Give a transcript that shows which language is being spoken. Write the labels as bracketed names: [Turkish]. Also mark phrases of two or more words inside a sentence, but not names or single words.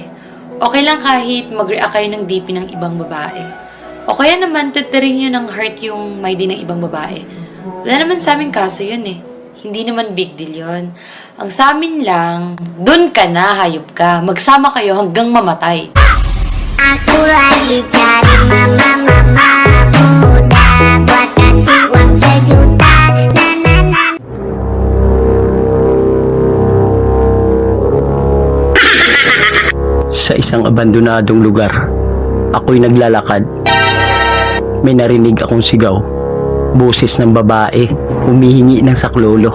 [Filipino] Okay lang kahit mag-react kayo ng DP ng ibang babae. O kaya naman, tatarin niyo ng heart yung may din ng ibang babae. Wala naman sa amin kaso yun eh. Hindi naman [English] big deal [Filipino] yun. Ang sa amin lang, dun ka na, hayop ka. Magsama kayo hanggang mamatay. [Indonesian] Aku lagi cari mama muda buat kasih uang 1 juta. [Filipino] Sa isang abandonadong lugar, ako'y naglalakad. May narinig akong sigaw. Boses ng babae, humihingi ng saklolo.